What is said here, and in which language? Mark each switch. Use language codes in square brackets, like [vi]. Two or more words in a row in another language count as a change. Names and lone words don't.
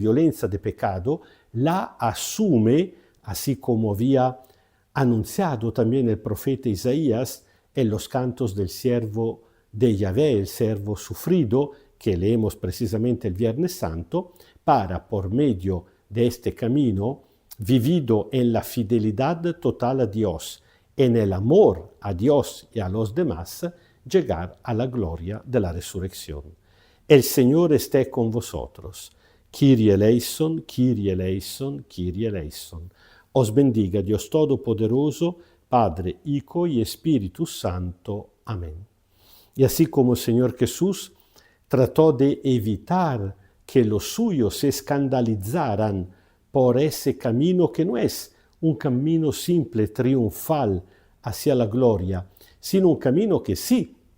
[es] violencia, de pecado, la asume, así como había anunciado también el profeta Isaías en los cantos del siervo de Yahvé, el siervo sufrido, que leemos precisamente el Viernes Santo, para, por medio de este camino, vivido en la fidelidad total a Dios, en el amor a Dios y a los demás, llegar a la gloria de la resurrección. El Señor esté con vosotros. [el] Kyrie eleison, Kyrie eleison, Kyrie eleison. [es] Os bendiga Dios Todopoderoso, Padre, Hijo y Espíritu Santo. Amén. Y así como el Señor Jesús trató de evitar que los suyos se escandalizaran por ese camino que no es un camino simple, triunfal hacia la gloria, sino un camino que sí